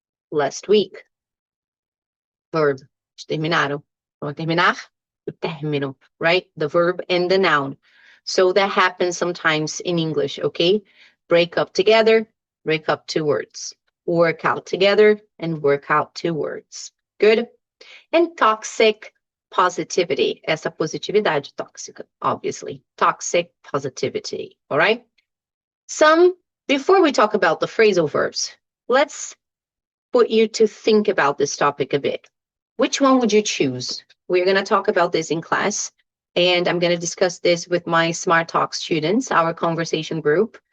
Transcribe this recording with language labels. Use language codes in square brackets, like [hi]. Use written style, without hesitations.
[en] last week. Verb, [pt] terminaram. Vamos terminar? [en] O término, right? The verb and the noun. So that happens sometimes in English, okay? Break up together, break up two words. Work out together and work out two words. Good? And toxic positivity. [pt] Essa positividade tóxica, obviously. [en] Toxic positivity, all right? Before we talk about the phrasal verbs, let's put you to think about this topic a bit. Which one would you choose? We're going to talk about this in class, and I'm going to discuss this with my Smart Talk students, our conversation group.